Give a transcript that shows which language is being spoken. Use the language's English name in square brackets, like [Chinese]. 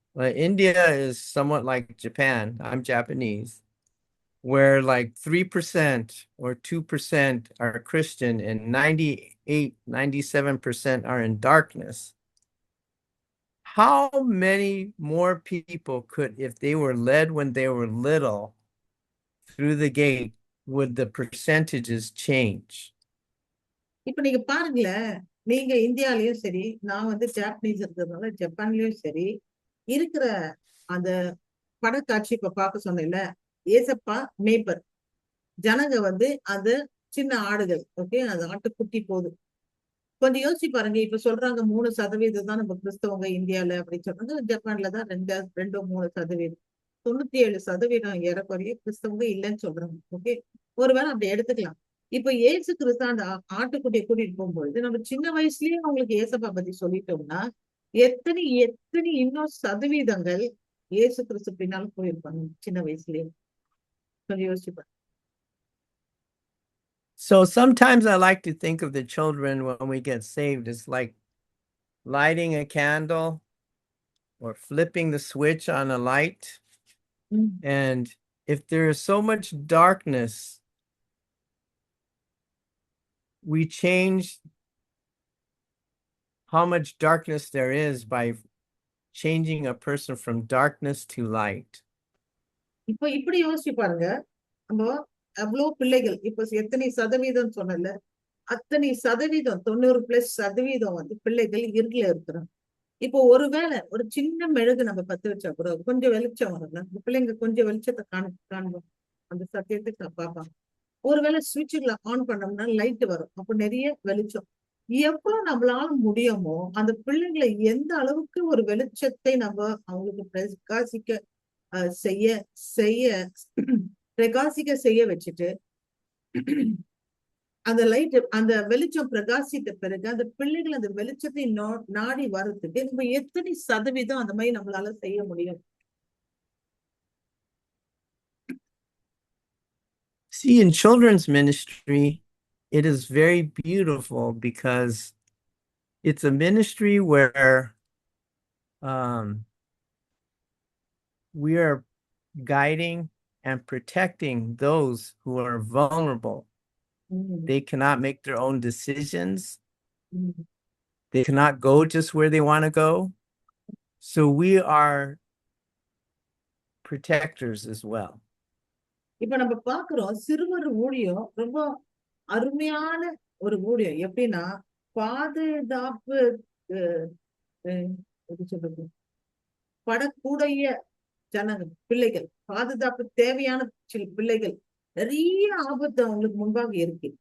[English] Well, India is somewhat like Japan. I'm Japanese, where like 3% or 2% are Christian and 98, 97% are in darkness. How many more people could, if they were led when they were little through the gate, would the percentages change? [Tamil] இப்ப நீங்க பாருங்களேன், நீங்க இந்தியாலயும் சரி, நான் வந்து Japanese இருக்கிறதுனால ஜப்பான்லயும் சரி, இருக்கிற அந்த படக்காட்சி இப்ப பார்க்க சொன்னேன்ல, ஏசப்பா மேய்ப்பர், ஜனங்க வந்து அந்த சின்ன ஆடுகள், ஓகே, அது ஆட்டுக்குட்டி போகுது. கொஞ்சம் யோசிச்சு பாருங்க. இப்ப சொல்றாங்க 3% தான் நம்ம கிறிஸ்தவங்க இந்தியால அப்படின்னு சொல்றாங்க. ஜப்பான்ல தான் 2-3%. 97% ஏறக்குறைய கிறிஸ்தவங்க இல்லைன்னு சொல்றாங்க. ஓகே, ஒருவேளை அப்படி எடுத்துக்கலாம். இப்ப இயேசு கிறிஸ்து அந்த ஆட்டுக்குட்டியை கூட்டிட்டு போகும்பொழுது நம்ம சின்ன வயசுலயே அவங்களுக்கு ஏசப்பா பத்தி சொல்லிட்டோம்னா எத்தனை எத்தனை இன்னும் சதவீதங்கள் இயேசு கிறிஸ்து பின்னாலும் போயிருப்பாங்க சின்ன வயசுலயே. கொஞ்சம் யோசிச்சுப்பாங்க. [English] So sometimes I like to think of the children when we get saved as like lighting a candle or flipping the switch on a light. And if there is so much darkness, we change how much darkness there is by changing a person from darkness to light. [Tamil] இப்ப இப்படி யோசிச்சு பாருங்க. நம்ம அவ்வளவு பிள்ளைகள் இப்ப எத்தனை சதவீதம் சொன்னல, அத்தனை சதவீதம் 90+% வந்து பிள்ளைகள் இருள இருக்கிறாங்க. இப்போ ஒருவேளை ஒரு சின்ன மெழுகு நம்ம பத்து வச்சா கூட கொஞ்சம் வெளிச்சம் வரும்ல, இந்த பிள்ளைங்க கொஞ்சம் வெளிச்சத்தை காண்போம், அந்த சத்தியத்தை பார்ப்பாங்க. ஒருவேளை சுவிட்சுகளை ஆன் பண்ணோம்னா லைட் வரும், அப்ப நிறைய வெளிச்சம். எவ்வளவு நம்மளால முடியுமோ அந்த பிள்ளைங்களை எந்த அளவுக்கு ஒரு வெளிச்சத்தை நம்ம அவங்களுக்கு பிரகாசிக்க செய்ய செய்ய பிரகாசிக்க செய்ய வச்சுட்டு அந்த லைட் அந்த வெளிச்சம் பிரகாசித்த பிறகு அந்த பிள்ளைகள் அந்த வெளிச்சத்தை நாடி வர்றதுக்கு நம்ம எத்தனை சதவீதம் அந்த மாதிரி நம்மளால செய்ய முடியும்? [English] See, in children's ministry, it is very beautiful because it's a ministry where we are guiding and protecting those who are vulnerable. They cannot make their own decisions. They cannot go just where they want to go. So we are protectors as well. [Tamil] இப்ப நம்ம பாக்குறோம் சிறுவர் ஊழியம் ரொம்ப அருமையான ஒரு ஊழியம். எப்படின்னா பாதுகாப்பு சொல்றது படக்கூடிய ஜனங்க பிள்ளைகள், பாதுகாப்பு தேவையான பிள்ளைகள், நிறைய ஆபத்து அவங்களுக்கு முன்பாக இருக்கு.